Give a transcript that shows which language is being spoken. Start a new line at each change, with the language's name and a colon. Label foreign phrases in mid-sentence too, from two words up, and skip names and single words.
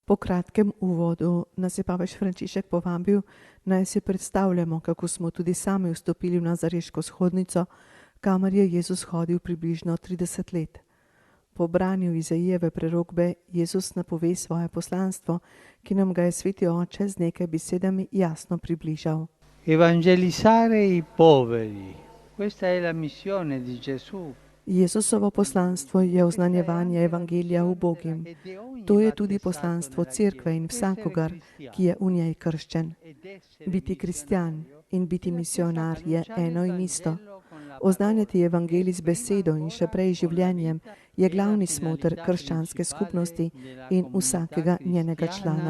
Slovenian: Po kratkem uvodu nas je papež Frančišek povabil, naj si predstavljamo, kako smo tudi sami vstopili v Nazareško shodnico, kamor je Jezus hodil približno 30 let. Po branju Izaijeve prerokbe Jezus napove svoje poslanstvo, ki nam ga je Sveti Oče z nekaj besedami jasno približal.
Italian: Evangelizzare i poveri. Questa è la missione di Gesù.
Slovenian: Jezusovo poslanstvo je oznanjevanje evangelija ubogim. To je tudi poslanstvo cerkve in vsakogar, ki je v njej krščen. Biti kristjan in biti misionar je eno in isto. Oznanjati evangelij z besedo in še prej življenjem je glavni smoter krščanske skupnosti in vsakega njenega člana.